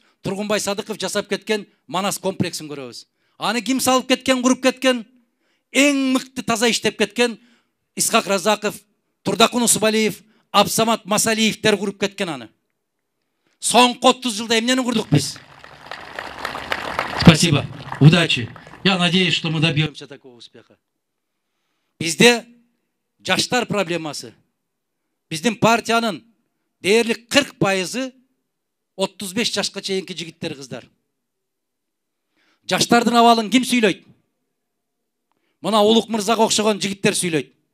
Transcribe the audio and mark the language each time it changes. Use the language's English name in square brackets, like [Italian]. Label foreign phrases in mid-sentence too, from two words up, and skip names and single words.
[Kyrgyz] Тургунбай Садыков жасап кеткен Манас комплексин көрөбүз. Аны ким салып кеткен, куруп кеткен? Эң мыкты таза иштеп кеткен Исхак Разаков, Турдакун Усубалиев, Абсамат Масалиевтер куруп кеткен аны. Соңку 30 жылда эмнени курдук биз? [Russian] Спасибо. Удачи. Я надеюсь, что мы добьемся такого успеха. [Kyrgyz] Бизде жаштар проблемасы. Биздин партиянын дээрлик 40% 35 жашка чейинки жигиттер, кыздар. Жаштардын абалын ким сүйлөйт? Мына Улук мырзага окшогон жигиттер сүйлөйт.